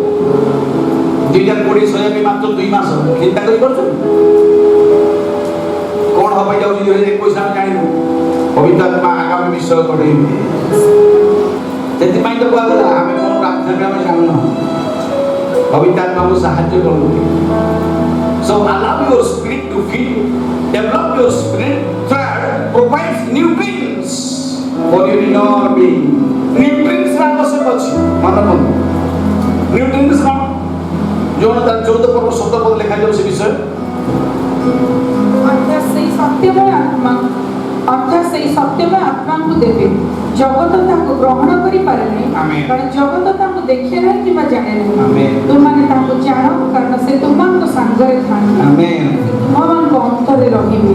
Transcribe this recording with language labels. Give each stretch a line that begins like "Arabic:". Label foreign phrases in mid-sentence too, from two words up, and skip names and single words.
Odia: 2020 ସରିବା ପାଇଁ ମାତ୍ର 2 ମାସ ଚିନ୍ତା କରିପାରୁଛନ୍ତି କ'ଣ ହବ ଯାଉଛି 2021 ଆମେ ଜାଣିବୁ ପବିତ୍ର ଆତ୍ମା ଆଗାମୀ ବିଷୟ କଢ଼େଇବେ ସେଥିପାଇଁ ତ କୁହାଗଲା ଆମେ କ'ଣ ପ୍ରାର୍ଥନା ଆମେ ଜାଣିନୁ ପବିତ୍ର ଆତ୍ମାକୁ ସାହାଯ୍ୟ କରନ୍ତୁ
English: So allow your spirit to feed, develop your spirit. Third, provides nutrients for your inner being.
Odia: Nutrients ର ଆବଶ୍ୟକ ଅଛି ମନେ ରଖନ୍ତୁ nutrients କ'ଣ ଯୋଉଟା ତାର 14 ପର୍ବ 17 ପଦ ଲେଖାଯାଉ ସେ ବିଷୟ ଅର୍ଥାତ୍ ସେଇ ସତ୍ୟମୟ ଆତ୍ମାଙ୍କୁ ଦେବେ ଜଗତ ତାଙ୍କୁ ଗ୍ରହଣ କରିପାରେନି କାରଣ ଜଗତ ତାଙ୍କୁ ଦେଖେ ନାହିଁ କିମ୍ବା ଜାଣେ ନାହିଁ ତୁମମାନେ ତାଙ୍କୁ ଜାଣ କାରଣ ସେ ତୁମମାନଙ୍କ ସାଙ୍ଗରେ ଥାନ୍ତି ତୁମମାନଙ୍କ ଅନ୍ତରରେ ରହିବେ